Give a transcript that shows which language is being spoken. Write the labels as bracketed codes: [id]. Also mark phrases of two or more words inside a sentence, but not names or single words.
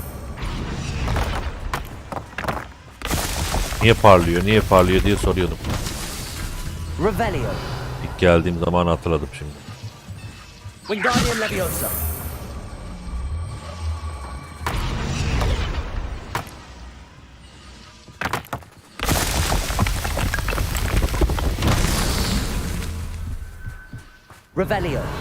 [tr] Niye parlıyor, niye parlıyor diye soruyordum. Revelio. İlk geldiğim zaman hatırladım şimdi. Wingardium Leviosa. Revelio.